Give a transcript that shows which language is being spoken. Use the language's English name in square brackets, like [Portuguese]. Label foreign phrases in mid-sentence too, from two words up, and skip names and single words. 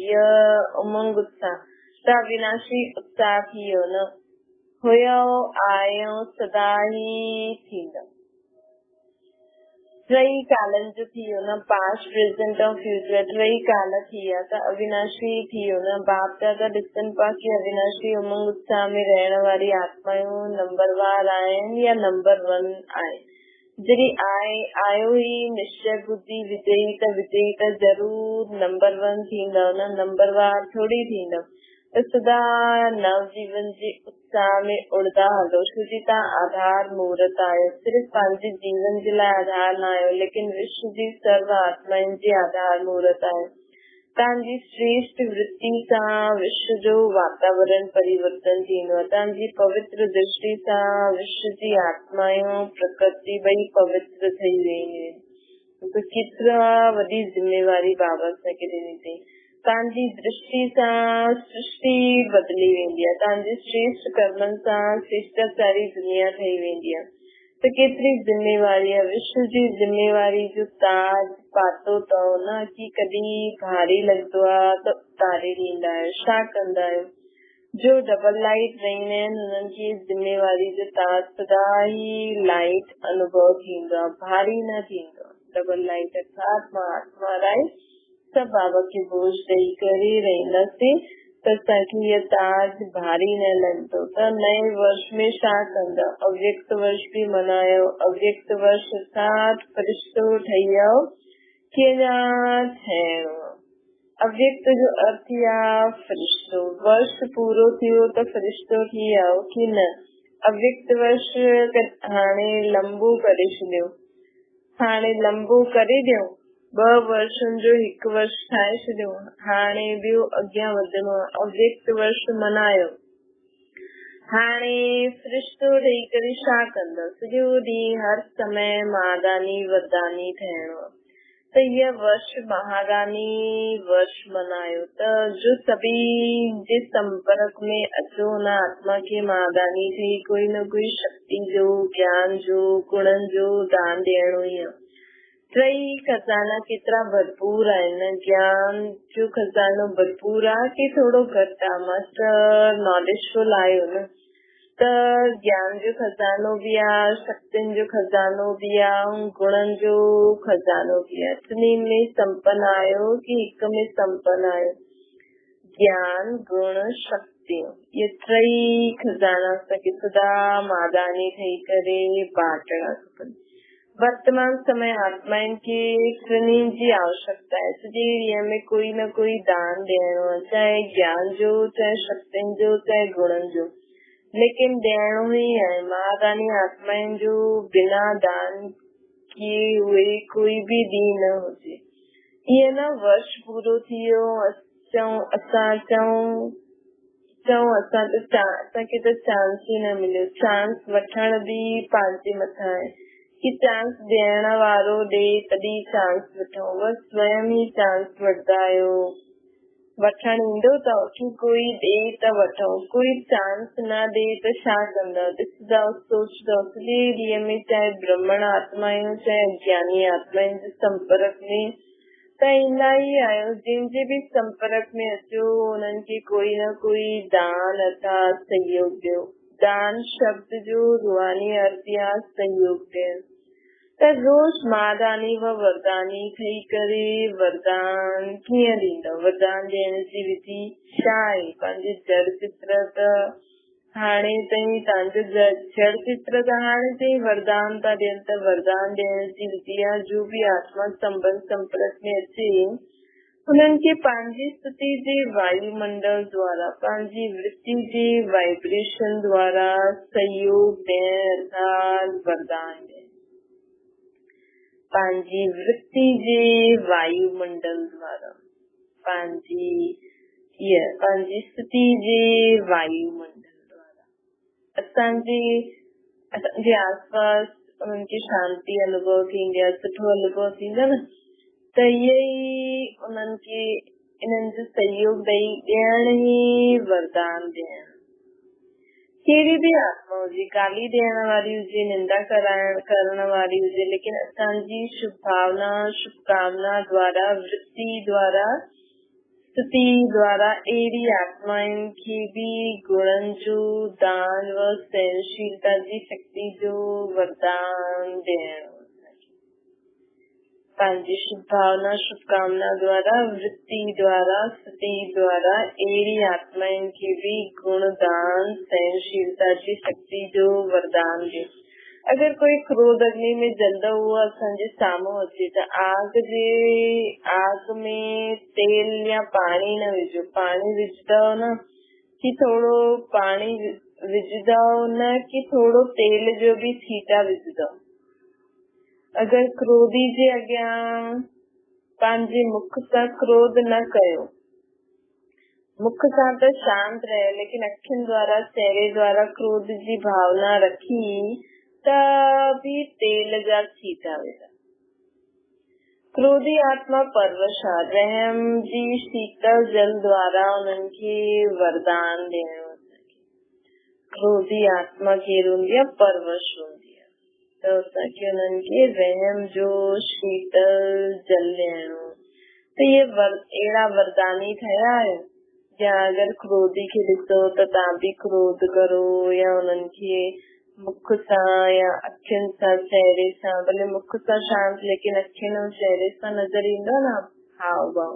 [Sindhi] इह उमंग उत्साह त अविनाशी उत्साह थी वियो न, हुयो आयो सदा ई थींदा। टई कालनि जो थी वियो न, [English] past present [Sindhi] ऐं फ्यूचर टई काल थी विया त अविनाशी थी वियो न। बाप दादा ॾिसनि पिया कि अविनाशी उमंग उत्साह में रहण वारी आत्मायूं नंबरवार आहिनि या नंबर 1 आहे। जॾहिं आयो ही निश्चय बुद्धि विजयी त जरूर नंबर 1 थींदव न, नंबरवार थोड़ी थींदव। त सदा नव जीवन जे उत्साह में उड़दा हलो, छो जी तव्हां आधार मुहूर्त आहियो। सिर्फ़ पंहिंजे जीवन जे लाइ आधार न आहियो, लेकिन विश्व जी सर्व आत्माउनि जे आधार मुहूर्त आहियो। तव्हांजी श्रेष्ठ वृत्ति सां विश्व जो वातावरण परिवर्तन थींदो आहे। तव्हांजी पवित्र दृष्टि सां विश्व जी आत्मायूं प्रकृति ॿई पवित्र थी वेंदियूं आहिनि। केतिरा वॾी जिम्मेवारी बाबा असांखे ॾिनी अथई। तव्हांजी दृष्टि सां सृष्टि बदिली वेंदी आहे, तव्हांजे श्रेष्ठ कर्मनि सां शिष्टाचारी दुनिया ठही वेंदी आहे। त केतिरी जिम्मेवारी आहे, विश्व जी जिम्मेवारी जो ताज पातो अथव न कि कॾहिं भारी लॻंदो आहे त उतारे ॾींदा आहियो, छा कंदा आहियो। जो [English] double light [Sindhi] रहंदा आहिनि हुननि खे जिम्मेवारी जो ताज सदा ई लाइट अनुभव थींदो आहे, भारी न थींदो। [English] double light [Sindhi] अर्थात मां आत्मा राइट सभु बाबा खे बोझ ॾेई करे रहंदासीं त असांखे इहा ताज भारी न लॻंदो। त [Hindi] नए वर्ष में [Sindhi] छा कंदा, अव्यक्त वर्ष भी मनायो। अव्यक्त वर्ष अर्थात फरिश्तो ठही वियो कि अञा ठहिणो। अव्यक्त जो अर्थ आहे फरिश्तो। वर्ष पूरो थियो त फरिश्तो थी वियो कि न। अव्यक्त वर्ष हाणे लंबो करे छॾियो, हाणे लंबो करे ॾियो, 2 वर्षनि जो 1 वर्ष ठाहे छॾियो, हाणे ॿियो अॻियां वधणो आहे। अव्यक्त वर्ष मनायो। हाणे फरिश्तो ॾेई करे छा कंदा, सॼो ॾींहुं हर समय महादानी वरदानी ठहिणो आहे। त इहा वर्ष महादानी वर्ष मनायो। त जो सभी जे संपर्क में अचो न आत्मा खे महादानी थी कोई न कोई शक्ति जो, ज्ञान जो, गुणनि जो दान ॾियणो ई आहे। टई खजाना केतिरा भरपूर आहिनि, ज्ञान जो खजानो भरपूर आहे कि थोड़ो घटि आहे। [English] master knowledgeful [Sindhi] आहियो न, त ज्ञान जो खजानो भी आहे, शक्तियुनि जो खजानो भी आहे, गुणनि जो खजानो भी आहे। टिनी में संपन्न आहियो कि हिक में संपन्न आहियो। ज्ञान गुण शक्ति ये टई खजाना असांखे सदा मादानी ठही करे बांटणा खपनि। वर्तमान समय आत्माउनि खे टिनी जी आवश्यकता है। सॼे ॾींहं में कोई न कोई दान ॾियणो आहे, चाहे ज्ञान जो, चाहे शक्तियुनि जो, चाहे गुणनि जो, लेकिन ॾियणो ई आहे। महादानी आत्माउनि जो [Hindi] बिना दान किए हुए [Sindhi] कोई भी ॾींहुं न हुजे। ईअं न वर्ष पूरो थी वियो असां चऊं असांखे त चांस ई न मिलियो। चांस वठण भी पंहिंजे मथां आहे कि चांस ॾियण वारो ॾे तॾहिं चांस वठूं। बस स्वयं ई चांस वठंदा आहियो। वठण ईंदो अथव कि कोई ॾे त वठो, कोई चांस न ॾे त छा कंदव। ॾिसंदव, सोचंदव, सॼे ॾींहं में चाहे ब्राह्मण आत्मायूं चाहे अज्ञानी आत्माउनि जे संपर्क में त ईंदा ई आहियो। जंहिंजे भी संपर्क में अचो उन्हनि खे कोई न कोई दान अर्थात सहयोग ॾियो। दान शब्द जो रूहानी अर्थ आहे सहयोग ॾियणु। त रोज मादानी व वरदानी ठही करे वरदान कीअं ॾींदव। वरदान ॾियण जी विधि छा आहे। पंहिंजे जड़ चित्र त हाणे ताईं तव्हांजो जड़ चित्र त हाणे ताईं वरदान था ॾियनि। त वरदान ॾियण जी विधि आहे जो भी आत्मा संबंध संपर्क में अचे उन्हनि खे पंहिंजी स्थिति जे वायुमंडल द्वारा पंहिंजी वृत्ति जे वाइब्रेशन द्वारा सहयोग ॾियण अर्थात वरदान ॾियण। पंहिंजी वृत्ति जे वायुमंडल द्वारा पंहिंजी स्थिति जे वायुमंडल द्वारा असांजे आसपास उन्हनि खे शांती अनुभव थींदी आहे, सुठो अनुभव थींदो न, त इहे ई उन्हनि खे इन्हनि जो सहयोग ॾियण ई वरदान ॾियण। कहिड़ी बि आत्मा हुजे, गाली ॾियण वारी हुजे, निंदा करण वारी हुजे, लेकिन असांजी शुभ भावना शुभकामना द्वारा वृत्ति द्वारा स्थिति द्वारा अहिड़ी आत्माउनि खे बि गुणनि जो दान व सहनशीलता जी शक्ति जो वरदान ॾियणो। पंहिंजी शुभ भावना शुभकामना द्वारा वृत्ति द्वारा स्थिति द्वारा अहिड़ी आत्माउनि खे बि गुण दान सहनशीलता जी शक्ति जो वरदान ॾियो। अगर कोई क्रोध अग्नि में जलंदो हुओ असांजे साम्हूं अचे त [Hindi] आग में तेल या पानी [Sindhi] न विझो। पानी विझंदव न कि थोड़ो पानी विझंदव न कि थोड़ो तेल जो भी छीटा विझंदव। अगर क्रोधी जे अॻियां पंहिंजे मुख सां क्रोध न कयो, मुख सां त शांत रहे, लेकिन अखियुनि द्वारा चेहरे द्वारा क्रोध जी भावना रखी त भी तेल जा छीटा विझा। क्रोधी आत्मा परवश आहे, रहम जी शीतल जल द्वारा उन्हनि खे वरदान ॾियणो। क्रोधी आत्मा केरु हूंदी आहे? परवश हूंदी आहे। त असांखे उन्हनि खे रहम जो शीतल जल ॾियणो। त इहे अहिड़ा वरदानी ठहिया आहियो। या अगर क्रोधी खे ॾिसो त तव्हां बि क्रोध करो, या उन्हनि खे मुख सां या अखियुनि सां चेहरे सां, भले मुख सां शांत लेकिन अखियुनि ऐं चेहरे सां नज़र ईंदो न हाव भाव।